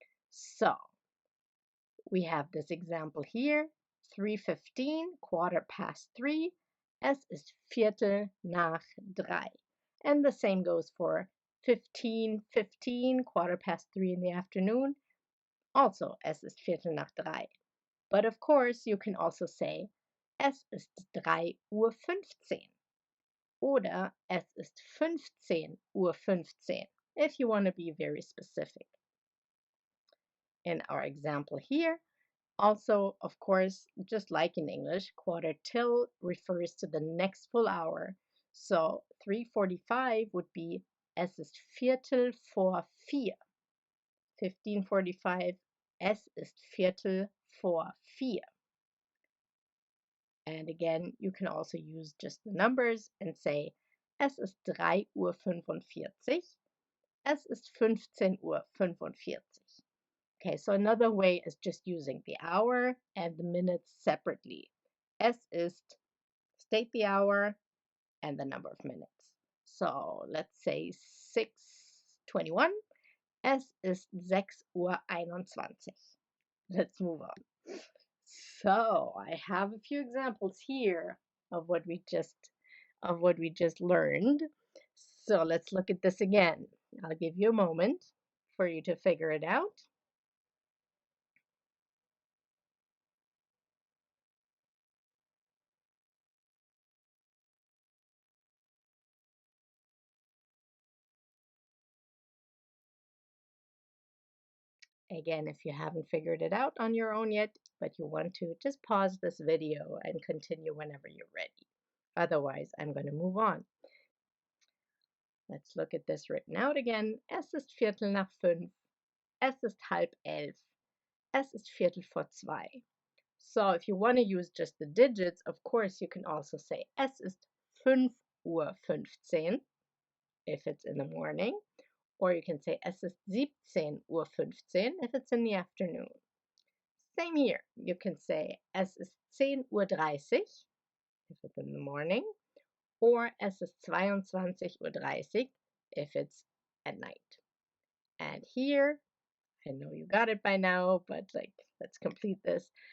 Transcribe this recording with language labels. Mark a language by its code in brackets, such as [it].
[en] So we have this example here: 3:15, quarter past 3. [de] Es ist Viertel nach 3. [en] And the same goes for 15:15, quarter past 3 in the afternoon. [de] Also, es ist Viertel nach 3. [en] But of course, you can also say, [de] es ist 3:15 Uhr. Oder es ist 15:15 Uhr, [en] if you want to be very specific. In our example here, Also, of course, just like in English, quarter till refers to the next full hour. So 3:45 would be [de] es ist Viertel vor vier. 15:45, es ist Viertel vor vier. [en] And again, you can also use just the numbers and say, [de] es ist 3:45 Uhr, es ist 15:45 Uhr. [en] Okay, so another way is just using the hour and the minutes separately. Es ist, state the hour and the number of minutes. So let's say 6:21. [de] Es ist 6:21 Uhr. [en] Let's move on. So I have a few examples here of what we just learned. So let's look at this again. I'll give you a moment for you to figure it out. Again, if you haven't figured it out on your own yet, but you want to, just pause this video and continue whenever you're ready. Otherwise, I'm going to move on. Let's look at this written out again. [de] Es ist Viertel nach fünf. Es ist 10:30. Es ist Viertel vor zwei. [en] So if you want to use just the digits, of course, you can also say [de] es ist 5:15 Uhr [en] if it's in the morning. Or you can say [de] es ist 17:15 Uhr [en] if it's in the afternoon. Same here. You can say [de] es ist 10:30 Uhr [en] if it's in the morning, or [de] es ist 22:30 Uhr [en] if it's at night. And here, I know you got it by now, but like let's complete this.